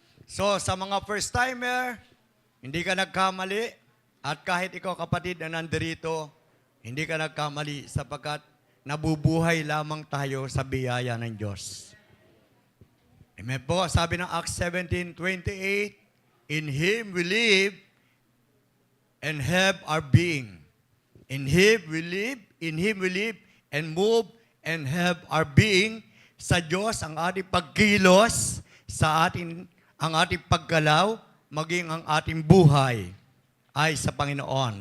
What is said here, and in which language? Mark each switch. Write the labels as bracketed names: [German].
[Filipino] So, sa mga first-timer, hindi ka nagkamali. At kahit ikaw kapatid na nandirito, hindi ka nagkamali sapagkat nabubuhay lamang tayo sa biyaya ng Diyos. Amen po. Sabi ng [English] Acts 17:28, in Him we live and have our being. In Him we live and move and have our being. [Filipino] Sa Diyos ang ating pagkilos, ang ating paggalaw, maging ang ating buhay ay sa Panginoon.